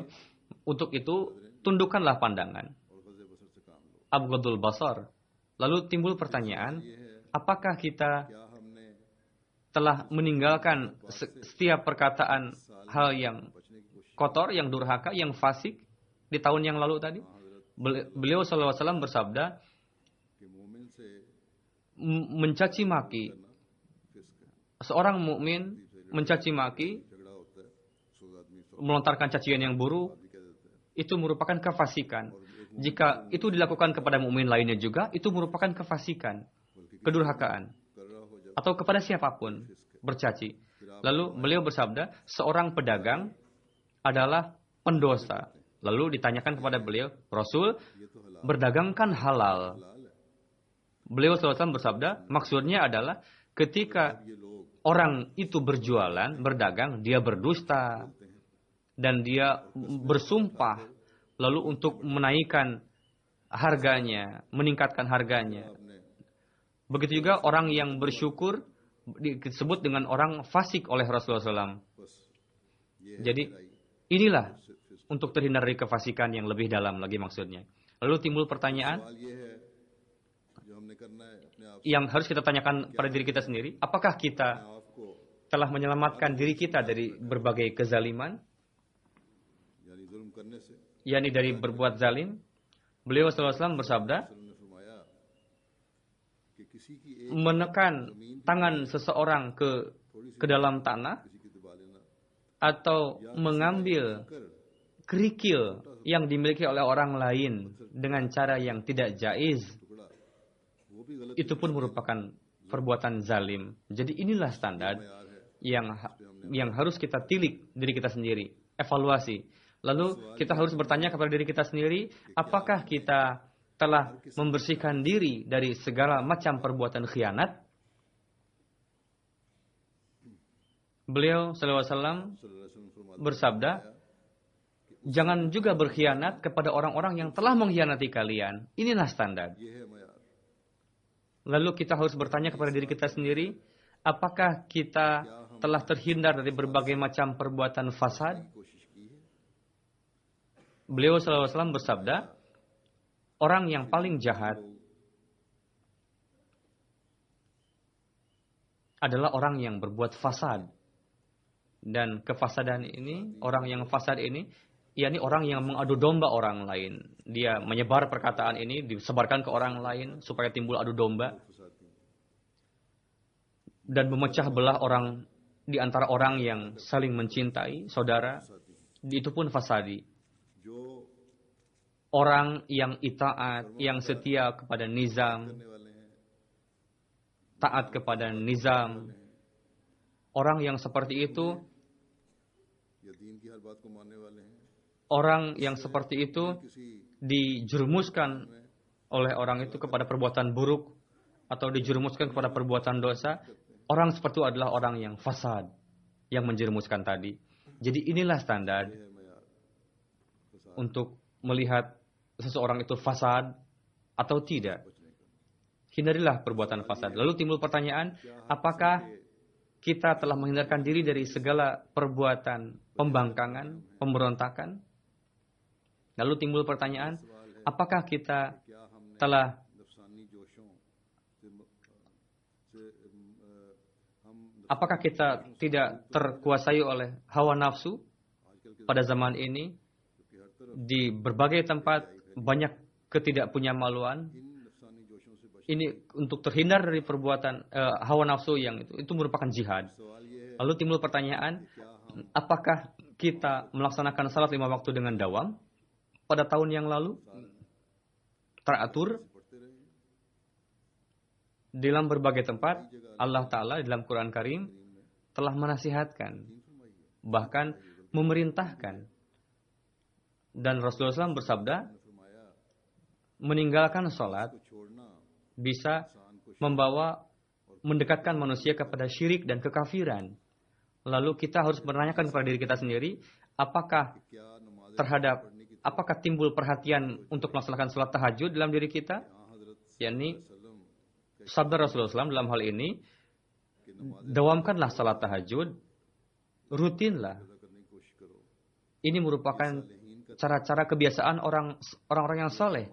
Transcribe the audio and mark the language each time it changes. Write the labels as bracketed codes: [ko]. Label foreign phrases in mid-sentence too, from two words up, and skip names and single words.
[id] Untuk itu, tundukkanlah pandangan. [ur] اور غض بصر سے کام لو. [ar] غض البصر. [id] Lalu timbul pertanyaan, apakah kita [ur] کیا ہم نے [id] telah meninggalkan setiap perkataan hal yang [ur] بچنے کی کوشش [id] kotor, yang durhaka, yang fasik di tahun yang lalu tadi? Beliau SAW bersabda, [ur] کہ مومن سے [id] mencaci maki. [ur] فسق ہے, [id] Seorang mukmin mencaci maki, [ur] جھگڑا ہوتا ہے، سو آدمی سو [id] melontarkan cacian yang buruk, [ur] بھی کہہ دیتے ہیں. [id] itu merupakan kefasikan. Jika itu dilakukan kepada mukmin lainnya juga, itu merupakan kefasikan, kedurhakaan, [ur] کر رہا ہو جب [id] atau kepada siapapun bercaci. Lalu beliau bersabda, seorang pedagang adalah pendosa. Lalu ditanyakan kepada beliau, Rasul, [ur] یہ تو حلال [id] berdagang kan halal. [ur] حلال ہے. [id] Beliau SAW bersabda, maksudnya adalah ketika [ur] یہ لوگ [id] orang itu berjualan, berdagang, dia berdusta. Dan dia bersumpah, lalu untuk menaikkan harganya, meningkatkan harganya. [ur] आपने [id] Begitu juga orang yang bersyukur disebut dengan orang fasik oleh Rasulullah SAW. [ur] بس یہ [id] Jadi inilah untuk terhindar dari kefasikan yang lebih dalam lagi maksudnya. Lalu timbul pertanyaan [ur] سوال یہ ہے جو ہم نے کرنا ہے اپنے آپ [id] yang harus kita tanyakan pada diri kita sendiri. Apakah kita [ur] आपको [id] telah menyelamatkan diri kita dari berbagai kezaliman, [ur] یعنی ظلم کرنے سے [id] yakni dari berbuat zalim? Beliau SAW bersabda, [ur] نے فرمایا کہ کسی کی ایک [id] menekan tangan seseorang ke dalam tanah [ur] کسی کی دبا لینا [id] atau mengambil [ur] कर [id] kerikil yang dimiliki oleh orang lain dengan cara yang tidak jaiz, [ur] ٹکڑا وہ بھی غلط [id] itu pun merupakan perbuatan zalim. Jadi inilah standar [ur] یار ہے. [id] yang harus kita tilik diri kita sendiri, evaluasi. Lalu kita harus bertanya kepada diri kita sendiri, apakah kita telah membersihkan diri dari segala macam perbuatan khianat? Beliau SAW [ar] صلى الله عليه وسلم [ur] فرماتے [id] bersabda, jangan juga berkhianat kepada orang-orang yang telah mengkhianati kalian. Inilah standar. [ur] یہ ہے معیار. [id] Lalu kita harus bertanya kepada diri kita sendiri, apakah kita telah terhindar dari berbagai macam perbuatan fasad? [ur] کوشش کی ہے [id] Beliau SAW bersabda, orang yang paling jahat adalah orang yang berbuat fasad. Dan kefasadan ini, orang yang fasad ini, yakni orang yang mengadu domba orang lain. Dia menyebar perkataan ini, disebarkan ke orang lain supaya timbul adu domba. Dan memecah belah orang di antara orang yang saling mencintai, saudara. Itu pun fasadi. [ur] जो [id] Orang yang itaat, yang setia kepada nizam, [ur] کرنے والے ہیں [id] taat kepada nizam. Orang yang seperti itu, [ur] یا دین کی ہر بات کو ماننے والے ہیں [id] orang yang seperti itu [ur] किसी [id] dijerumuskan oleh orang itu kepada perbuatan buruk atau dijerumuskan kepada perbuatan dosa. Orang seperti itu adalah orang yang fasad, yang menjerumuskan tadi. Jadi inilah standar [ur] ہے معیار [id] untuk melihat seseorang itu fasad atau tidak. Hindarilah perbuatan fasad. Lalu timbul pertanyaan, apakah kita telah menghindarkan diri dari segala perbuatan pembangkangan, pemberontakan? Lalu timbul pertanyaan, apakah kita [ur] کیا ہم نے [id] telah [ur] نفسانی جوشوں سے ہم [id] apakah kita tidak terkuasai oleh hawa nafsu pada zaman ini? Di berbagai tempat banyak ketidakpunyamaluan. [ur] ان نفسانی جوشوں سے بچ [id] Ini untuk terhindar dari perbuatan hawa nafsu yang itu merupakan jihad. [ur] سوال یہ ہے [id] Lalu timbul pertanyaan, apakah kita melaksanakan salat 5 waktu dengan dawam pada tahun yang lalu? Teratur [ur] پڑھتے رہے [id] dalam berbagai tempat. Allah Ta'ala dalam Quran Karim telah menasihatkan, bahkan memerintahkan. Dan Rasulullah SAW bersabda, [ur] फरमाया [id] meninggalkan salat [ur] छोड़ना [id] bisa membawa mendekatkan manusia kepada syirik dan kekafiran. Lalu kita harus menanyakan kepada diri kita sendiri, apakah [ur] کیا نماز [id] terhadap apakah timbul perhatian untuk melaksanakan salat tahajud dalam diri kita? [ur] हजरत [id] yakni [ur] वसल्लम [id] sabda Rasulullah SAW dalam hal ini, [ur] कि [id] dawamkanlah salat tahajud, rutinlah. [ur] ادا کرنے کی کوشش کرو. [id] Ini merupakan cara-cara kebiasaan orang-orang yang soleh.